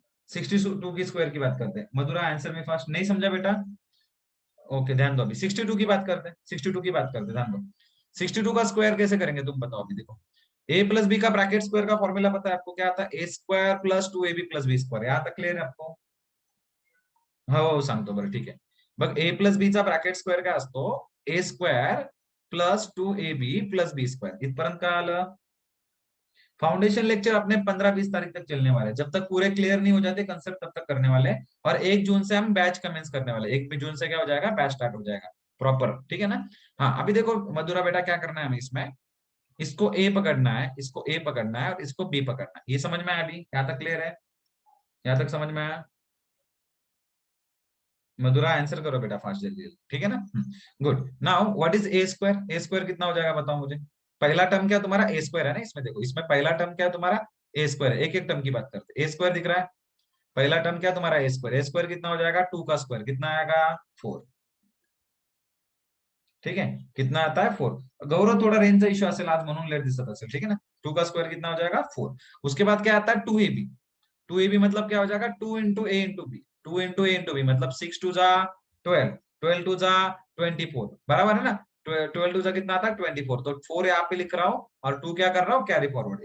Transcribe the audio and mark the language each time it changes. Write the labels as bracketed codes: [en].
[hi] 62 की स्क्वायर की बात करते हैं, मधुरा आंसर में फास्ट, नहीं समझा बेटा, ओके ध्यान दो, अभी 62 की बात करते हैं, 62 की बात करते हैं, ध्यान दो। 62 का स्क्वायर कैसे करेंगे तुम बताओ, अभी देखो ए प्लस बी का ब्रैकेट स्क्वायर का फॉर्मूला पता है आपको, क्या आता है ए square plus 2ab plus B square, यहाँ तक क्लियर है आपको। [mr] हो सांगतो बरं ठीक आहे, बघ ए प्लस बी चा ब्रॅकेट स्क्वेअर काय असतो, ए स्क्वेअर प्लस 2ab प्लस बी स्क्वायर इथपर्यंत का आलं. [hi] फाउंडेशन लेक्चर अपने 15-20 तारीख तक चलने वाले हैं. जब तक पूरे क्लियर नहीं हो जाते कंसेप्ट तब तक करने वाले हैं. और 1 जून से हम बैच कमेंस करने वाले हैं. 1 जून से क्या हो जाएगा, बैच स्टार्ट हो जाएगा प्रॉपर. ठीक है ना. हाँ अभी देखो मधुरा बेटा क्या करना है हमें इसमें, इसको ए पकड़ना है, इसको ए पकड़ना है और इसको बी पकड़ना है. ये समझ में आया? अभी यहाँ तक क्लियर है? यहाँ तक समझ में आया? मधुरा आंसर करो बेटा फास्ट जल्दी जल्दी. ठीक है ना. Good. Now what is a square? A square कितना हो जाएगा बताओ मुझे. पहला टर्म क्या तुम्हारा ए स्क्वायर है ना. इसमें देखो इसमें पहला टर्म क्या है तुम्हारा ए स्क्वायर है. एक एक टर्म की बात करते हैं. ए स्क्वायर दिख रहा है. पहला टर्म क्या तुम्हारा ए स्क्वायर. ए स्क्वायर कितना हो जाएगा, 2 का स्क्वायर कितना आएगा 4. ठीक है. कितना आता है 4. [mr] गौरव थोड़ा रेंजचा इश्यू असेल आज म्हणून लेट दिसत असेल. [hi] ठीक है ना. 2 का स्क्वायर कितना हो जाएगा 4. उसके बाद क्या आता है 2ab. 2ab मतलब क्या हो जाएगा 2 इंटू ए इंटू बी. 2 इंटू ए इंटू बी मतलब 6 टू जा 12, 12 टू जा 24. बराबर है ना. 12 टू जा कितना आता है 24. तो 4 यहाँ पे लिख रहा हूँ और 2 क्या कर रहा हूँ कैरी फॉरवर्ड.